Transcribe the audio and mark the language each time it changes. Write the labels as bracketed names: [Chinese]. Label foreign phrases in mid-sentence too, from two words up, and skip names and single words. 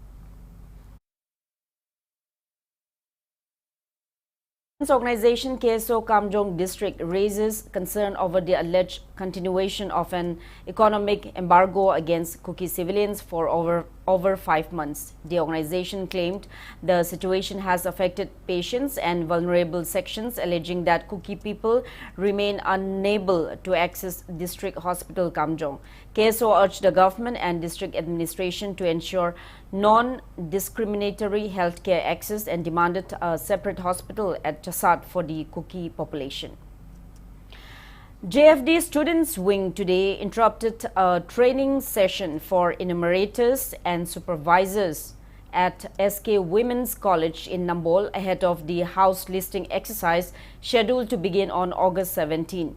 [English] Organization KSO Kamjong district raises concern over the alleged continuation of an economic embargo against Kuki civilians for over 5 months. The organization claimed the situation has affected patients and vulnerable sections, alleging that Kuki people remain unable to access district hospital Kamjong. KSO urged the government and district administration to ensure non-discriminatory healthcare access and demanded a separate hospital at Chasat for the Kuki population. JFD Students Wing today interrupted a training session for enumerators and supervisors at SK Women's College in Nambol ahead of the house listing exercise scheduled to begin on August 17.